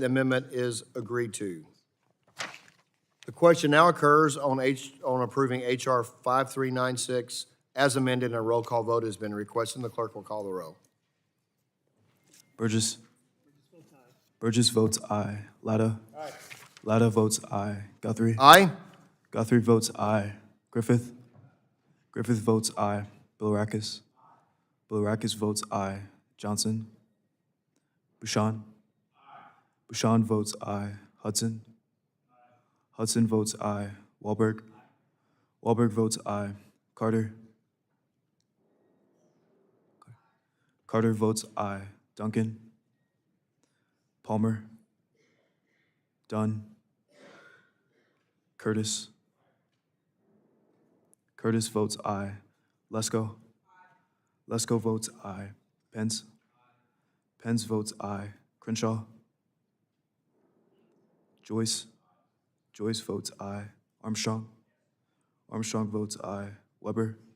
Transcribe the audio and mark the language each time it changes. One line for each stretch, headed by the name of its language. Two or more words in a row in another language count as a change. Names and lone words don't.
English: The amendment is agreed to. The question now occurs on approving H.R. 5396 as amended, and a roll call vote has been requested. The clerk will call the roll. Burgess. Burgess votes aye. Latta. Aye. Latta votes aye. Guthrie. Aye. Guthrie votes aye. Griffith. Griffith votes aye. Bilirakis. Bilirakis votes aye. Johnson. Bouchon. Bouchon votes aye. Hudson. Hudson votes aye. Wahlberg. Wahlberg votes aye. Carter. Carter votes aye. Duncan. Palmer. Dunn. Curtis. Curtis votes aye. Lesko. Lesko votes aye. Pence. Pence votes aye. Crenshaw. Joyce. Joyce votes aye. Armstrong. Armstrong votes aye. Weber.